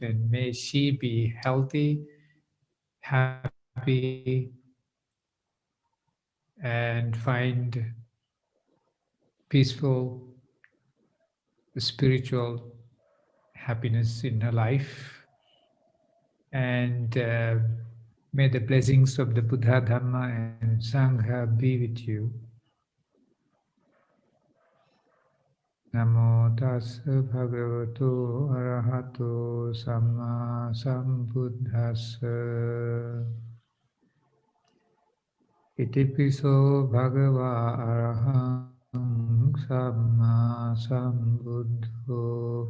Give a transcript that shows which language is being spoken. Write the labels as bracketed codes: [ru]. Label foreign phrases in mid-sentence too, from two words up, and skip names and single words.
[en] And may she be healthy, happy, and find peaceful spiritual happiness in her life. And may the blessings of the Buddha, Dhamma, and Sangha be with you. [pi] Namo tassa bhagavato arahato samma sambuddhassa. Itipiso bhagava arahang samma sambuddho.